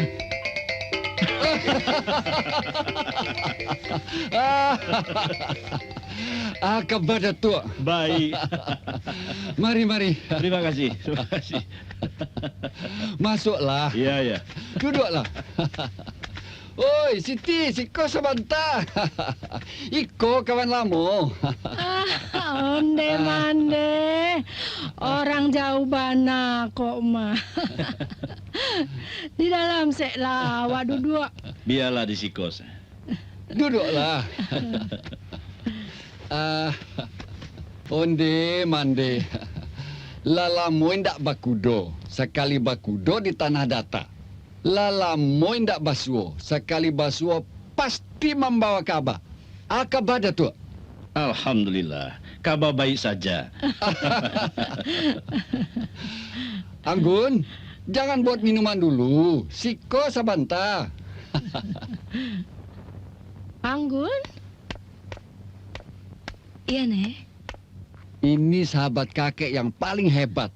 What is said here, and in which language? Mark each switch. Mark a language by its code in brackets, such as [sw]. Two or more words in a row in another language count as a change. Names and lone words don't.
[id] Ah, Kabar Datuk. Baik. Mari, mari. Terima kasih. Terima kasih. Masuklah. Iya, iya. Duduklah. [min] Oi, Siti, Siko sebentar. Iko kawan lama. Onde mande, orang jauh bana kok mah. Di dalam sek lawa duduk. Biarlah di sikos. Duduklah. Onde mande. Lalamoy ndak bakudo, sekali bakudo di tanah data. Lalamoy ndak basuo, sekali basuo pasti membawa kabar. [id] Kabar Datuk. Alhamdulillah, kabar baik saja. Anggun, jangan buat minuman dulu. [min] Siko sebentar. [id] Anggun? Iya, Nek. Ini sahabat kakek yang paling hebat.